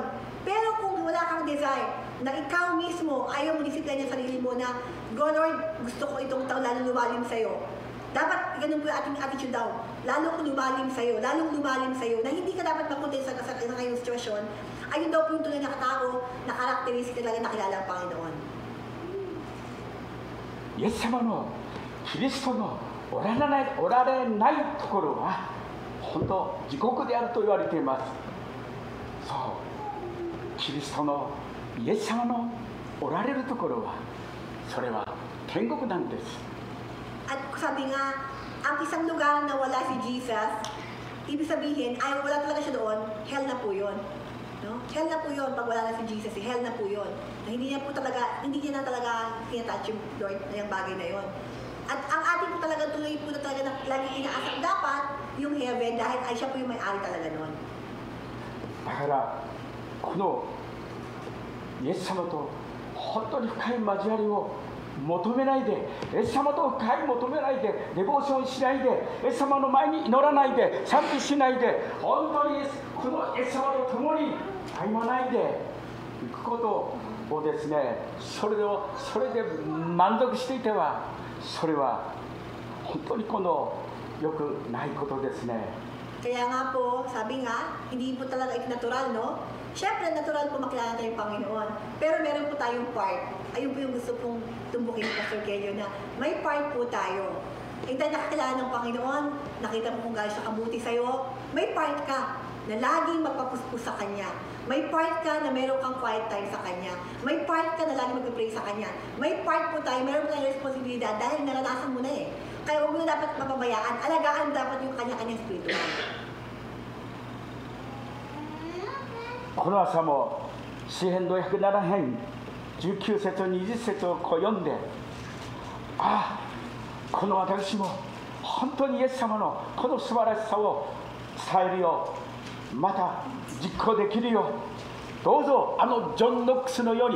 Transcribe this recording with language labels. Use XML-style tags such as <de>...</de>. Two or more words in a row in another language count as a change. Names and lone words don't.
<tl>Pero kung wala kang desire, na ikaw mismo, ayaw mo disiplina sa sarili mo na,</tl> <en>go Lord,</en> <tl>gusto ko itong taon lalo lumalim sa'yo. Dapat, ganun po yung ating attitude daw, lalong lumalim sa'yo, na hindi ka dapat mapunta sa ngayong sitwasyon. Ayun daw po yung tunay na katao, na karakteristik talaga nakilala ang Panginoon.</tl> <ja>イエス様のキリストのおられないところは本当地獄であると言われています。そう、キリストのイエス様のおられるところはそれは天国なんです。</ja> <tl>At sabi nga, ang isang lugar na wala si Jesus, ibig sabihin, ay wala talaga siya doon, hell na po yun. No? Hell na po yun pag wala na si Jesus, hell na po yun. Na hindi niya na talaga tinatouch yung Lord na yung bagay na yun. At ang ating po talaga tuloy po na talaga na laging inaasap dapat yung heaven dahil ay siya po yung may-ari talaga nun.</tl> <ja>だからこのイエス様と本当に深い交わりを求めないで、イエス様と深い求めないで、デボーションしないで、イエス様の前に祈らないで、賛美しないで、本当にこのイエス様と共に歩まないでいくことををですね、それで満足していては、それは本当に良くないことですね。</ja> <tl>Kaya nga po, sabi nga, hindi po talaga ito natural, no? Siyempre, natural po makilala tayo yung Panginoon. Pero meron po tayong part. Ayun po yung gusto pong tumbukin ni Pastor Kelio na may part po tayo. Dahil nakakilala ng Panginoon, nakita mo kung gaano siya kabuti sa'yo, may part ka na laging magpapuspos sa Kanya. May part ka na meron kang</tl> <en>quiet time</en> <tl>sa Kanya. May part ka na laging mag-pray sa Kanya. May part po tayo, meron po tayong responsibilidad dahil naranasan mo na eh. Kaya huwag mo na dapat mapabayaan. Alagaan dapat yung kanya-kanyang spiritual.</tl> <ja>この朝も詩編の107編19節20節を読んで、ああ、この私も本当にイエス様のこの素晴らしさを伝えるよう、また実行できるよう、どうぞジョン・ノックスのように、</ja>